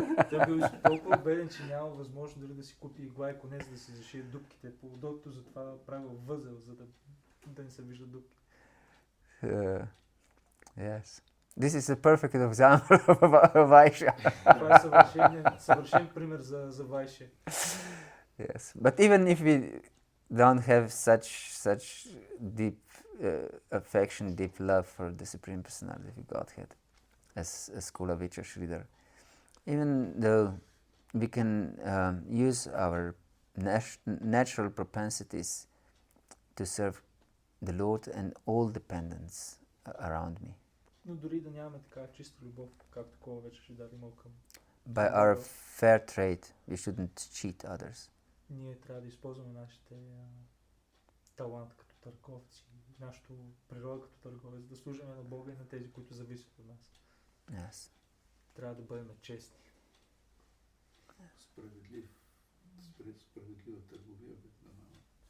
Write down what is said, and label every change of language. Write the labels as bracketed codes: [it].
[bg] Той бил толкова беден, че няма възможност дори да си купи игла и конец да си зашие дупките по удобството, затова правил възел, за да не се вижда дупки. [en] Yes. This is a perfect example of Vaishya. [bg] Това е съвършен пример за Вайши. [en] Yes, but even if we don't have such deep affection, deep love for the Supreme Personality of Godhead, as Kulavecha Sridhar, even though we can use our natural propensities to serve the Lord and all dependents around me. [bg] Но дори да нямаме така чиста любов, както Кулавеча Шридар имал към. [en] By our fair trade, we shouldn't cheat others. [bg] Ние трябва да използваме нашите талант като търговци, нашата природа като търговец, да служим на Бога и на тези, които зависят от нас. [en] Yes. [bg] Трябва да бъдем честни. Справедлив. справедлива търговия обикновено.